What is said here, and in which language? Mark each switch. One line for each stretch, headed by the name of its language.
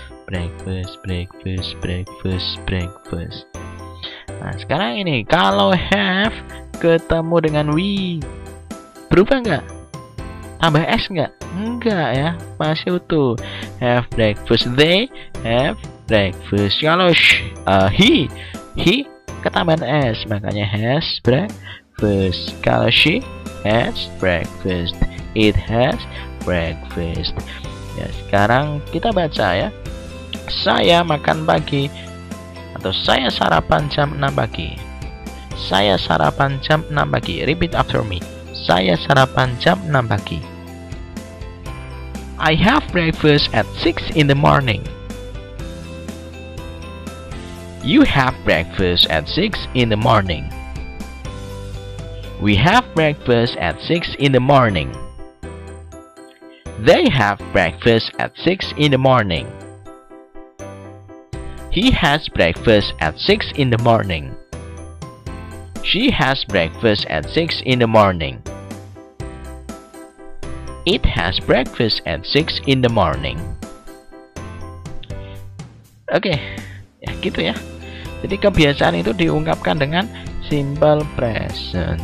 English: Breakfast, breakfast, breakfast, breakfast.
Indonesian: Nah, sekarang ini kalau have ketemu dengan we, berubah nggak? Tambah s nggak? Enggak ya, masih utuh.
English: Have breakfast, they have breakfast.
Indonesian: Kalau he ketambahan s, makanya has breakfast. Kalau she has breakfast, it has breakfast. Ya, sekarang kita baca ya. Saya makan pagi, atau saya sarapan jam 6 pagi. Saya sarapan jam 6 pagi.
English: Repeat after me.
Indonesian: Saya sarapan jam 6 pagi.
English: I have breakfast at 6 in the morning. You have breakfast at 6 in the morning. We have breakfast at 6 in the morning. They have breakfast at 6 in the morning. He has breakfast at 6 in the morning. She has breakfast at 6 in the morning. It has breakfast at 6 in the morning.
Indonesian: Oke, ya gitu ya. Jadi kebiasaan itu diungkapkan dengan simple present.